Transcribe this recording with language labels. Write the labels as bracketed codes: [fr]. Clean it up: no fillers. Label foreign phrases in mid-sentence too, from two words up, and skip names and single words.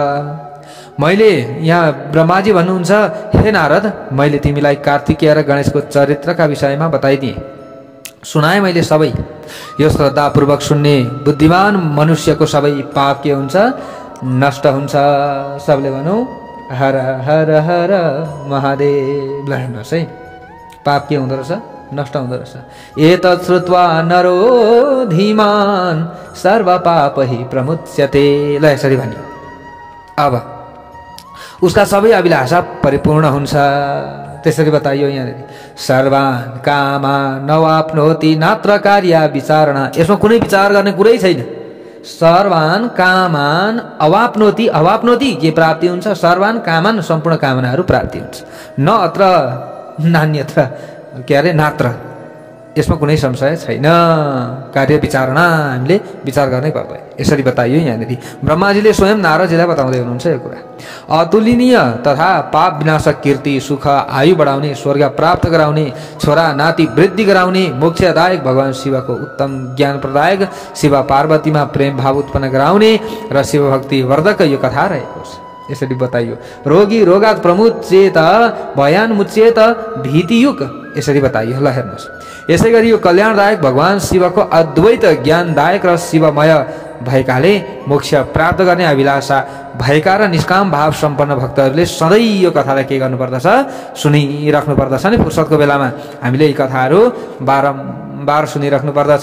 [ne] मैले यहाँ ब्रह्माजी भन्नुहुन्छ, हे नारद, मैले तिमीलाई कार्तिकेय र गणेशको चरित्रका विषयमा बताइदिएँ, सुनाए मैले सबै। यो श्रद्धापूर्वक सुन्ने बुद्धिमान मनुष्यको सबै पाप के हुन्छ? नष्ट हुन्छ। सबले भनौँ हर हर हर महादेव। ल हेर्नुहोस् है, पाप के हुँदो रहेछ? नष्ट हुँदो रहेछ। [sa] एतत् श्रुत्वा नरो धीमान सर्व पाप हि प्रमुच्यते। [ne] ल यसरी भनियो। अब उसका सबै अभिलाषा परिपूर्ण हुन्छ। त्यसरी बताइयो यहाँनिर, [sa] सर्वान कामा नवाप्नोति नात्र कार्य विचारणा। [ne] यसमा कुनै विचार गर्ने कुरै छैन। [sa] सर्वान कामान अवाप्नोति, [ne] अवाप्नोति के प्राप्ति हुन्छ? [sa] सर्वान कामान [ne] सम्पूर्ण कामनाहरू प्राप्ति हुन्छ। [sa] न अत्र नान्यत्र [ne] के अरे नात्र, यसमा कुनै संशय छैन। [sa] कार्य विचारणा [ne] हामीले विचार गर्नै पर्दैन। यसरी बताइयो यहाँनिर। ब्रह्माजीले स्वयं नारदजीलाई बताउँदै हुनुहुन्छ यो कुरा। अतुलनीय तथा पाप विनाशक कीर्ति, सुख, आयु बढाउने, स्वर्ग प्राप्त गराउने, छोरा नाति वृद्धि गराउने, मोक्षदायक भगवान शिवको उत्तम ज्ञान प्रदायक, शिव पार्वतीमा प्रेम भाव उत्पन्न गराउने र शिव भक्ति वर्धक यो कथा रहेको छ। यसरी बताइयो। [sa] रोगी रोगात प्रमुच्येत भयान मुच्येत भीतियुक। [ne] यसरी बताइयो। ल हेर्नुहोस्, यसै गरी यो कल्याणदायक भगवान शिवको अद्वैत ज्ञानदायक र शिवमय भएकाले मोक्ष प्राप्त गर्ने अभिलाषा भएका र निष्काम भाव सम्पन्न भक्तहरूले सधैँ यो कथालाई के गर्नुपर्दछ? सुनिराख्नु पर्दछ नि। फुर्सदको बेलामा हामीले यी कथाहरू बारम्बार सुनिराख्नु पर्दछ।